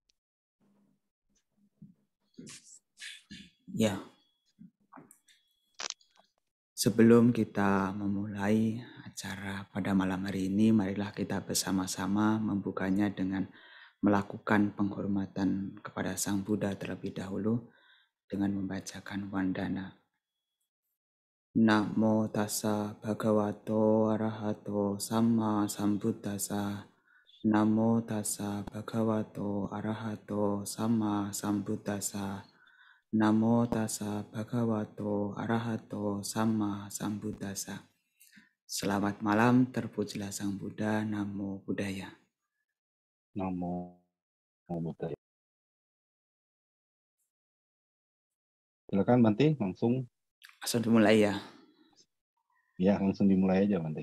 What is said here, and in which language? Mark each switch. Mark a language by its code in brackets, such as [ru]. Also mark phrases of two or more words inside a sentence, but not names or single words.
[id] Ya, sebelum kita memulai acara pada malam hari ini, marilah kita bersama-sama membukanya dengan melakukan penghormatan kepada Sang Buddha terlebih dahulu dengan membacakan Wandana. [pi] Namo tassa bhagavato arahato samma sambuddhassa. Namo tassa bhagavato arahato samma sambuddhassa. Namo tassa bhagavato arahato samma sambuddhassa. [id] Selamat malam, terpujilah Sang Buddha, [pi] Namo Buddhaya. Namo Buddhaya. [id] Silakan Bante, langsung dimulai ya. Ya, langsung dimulai aja Bante.